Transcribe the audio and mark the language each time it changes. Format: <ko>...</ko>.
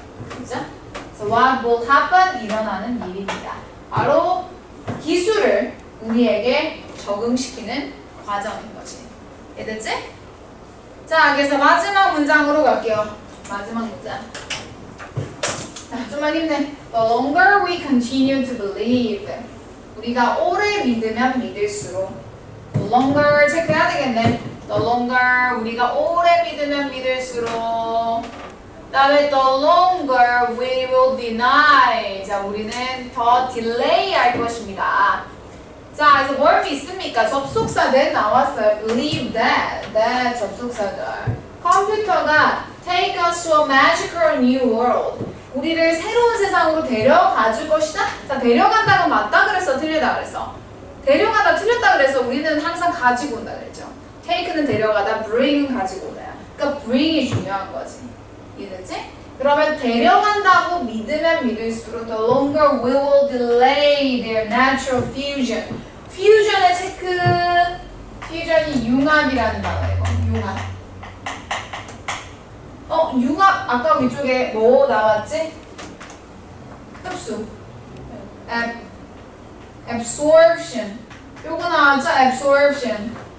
<ko>그죠?</ko> <en>So what will happen?</en> <ko>일어나는 일입니다. 바로 기술을 우리에게 적응시키는 과정인 거지. 이해됐지? 자, 그래서 마지막 문장으로 갈게요. 마지막 문장. 자, 좀만 힘내.</ko> <en>The longer we continue to believe.</en> <ko>우리가 오래 믿으면 믿을수록.</ko> <en>The longer</en> <ko>체크해야 되겠네.</ko> <en>The longer</en> <ko>우리가 오래 믿으면 믿을수록.</ko> <en>다음에 the longer we will deny.</en> <ko>자, 우리는 더 delay 할 것입니다. 자, 그래서 뭘 믿습니까? 접속사 that 나왔어요.</ko> <en>Believe that</en> <ko>접속사들. 컴퓨터가</ko> <en>take us to a magical new world.</en> <ko>우리를 새로운 세상으로 데려가 줄 것이다? 자, 데려간다고 맞다 그랬어? 틀리다 그랬어? 데려가다 틀렸다 그래서 우리는 항상 가지고 온다 그랬죠. take는 데려가다, bring은 가지고 오다야. 그러니까 bring이 중요한 거지. 이해됐지? 그러면 데려간다고 믿으면 믿을수록</ko> <en>the longer we will delay their natural fusion.</en> <ko>fusion의 체크. fusion이 융합이라는 단어예요. 융합. 융합 아까 위쪽에 뭐 나왔지? 흡수. absorption. 요거 나왔죠? absorption.</ko>